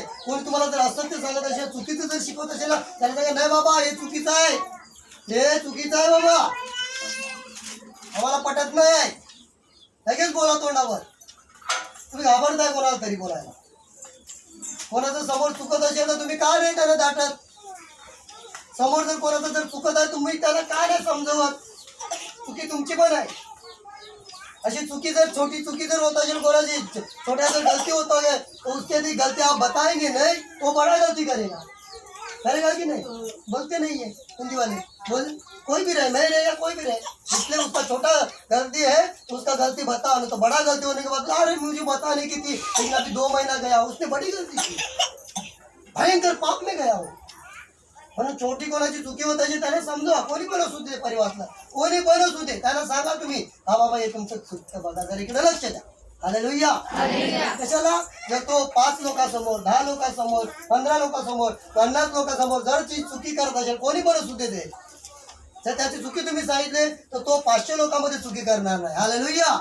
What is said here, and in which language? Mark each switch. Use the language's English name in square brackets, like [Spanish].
[Marathi] कोणी तुम्हाला जर असत्य सांगत असेल, चुकीचं जर शिकवत असेल ना, त्याला सांगा नाही बाबा हे चुकीचं आहे, हे चुकीचं आहे बाबा, आम्हाला पटत नाही. लगेच बोला तोंडावर. तुम्ही घाबरताय कोणाला तरी बोलायला. कोणाचं समोर चुकत असेल तर तुम्ही का नाही त्याला दाटत? समोर जर कोणाचं जर चुकत आहे तुम्ही त्याला काय नाही समजवत, चुकी तुमची पण आहे. अशी चुकी जर छोटी चुकी जर होता असेल कोणाची, [Hindi] छोटा जर गलती होता है तो उसके लिए गलती आप बताएंगे नहीं, वो बड़ा गलती करेगा कि नहीं? बोलते नहीं है हिंदी वाले, बोल कोई भी रहे, मैं रहेगा कोई भी रहे, इसलिए उसका छोटा गलती है तो उसका गलती बता, नहीं तो बड़ा गलती होने के बाद अरे मुझे बताने की थी लेकिन अभी 2 महीना गया, उसने बड़ी गलती की, भयंकर पाप में गया हो. [Marathi] म्हणून छोटी कोणाची चुकी होत असेल त्याला समजवा, कोणी पण असू दे, परिवारातला कोणी पण असू दे, त्याला सांगा तुम्ही हा बाबा हे तुमचं चुकतं बघा, जर इकडे लक्ष द्या. हालेलुया. कशाला? जर तो 5 लोकांसमोर, 10 लोकांसमोर, 15 लोकांसमोर, 50 लोकांसमोर जर ती चुकी करत असेल, कोणी पण असू दे ते, जर त्याची चुकी तुम्ही सांगितले तर तो 500 लोकांमध्ये चुकी करणार नाही. हालेलुया.